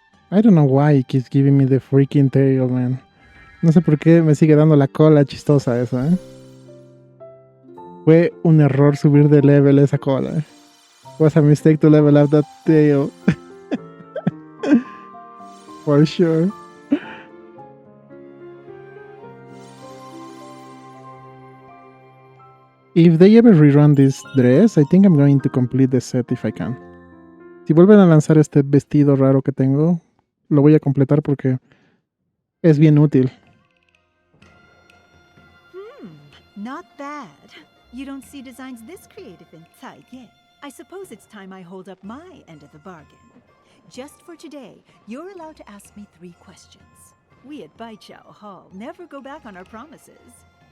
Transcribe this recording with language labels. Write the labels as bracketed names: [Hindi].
[English] I don't know why it keeps giving me the freaking tail, man. [Spanish] No sé por qué me sigue dando la cola chistosa esa, ¿eh? Fue un error subir de level esa cola, ¿eh? [English] Was a mistake to level up that tail. For sure. If they ever rerun this dress, I think I'm going to complete the set if I can. Si vuelven a lanzar este vestido raro que tengo, lo voy a completar porque es bien útil. Not bad. You don't see designs this creative in Ye. I suppose it's time I hold up my end of the bargain. Just for today, you're allowed to ask me 3 questions. We at Baiqiao Hall never go back on our promises.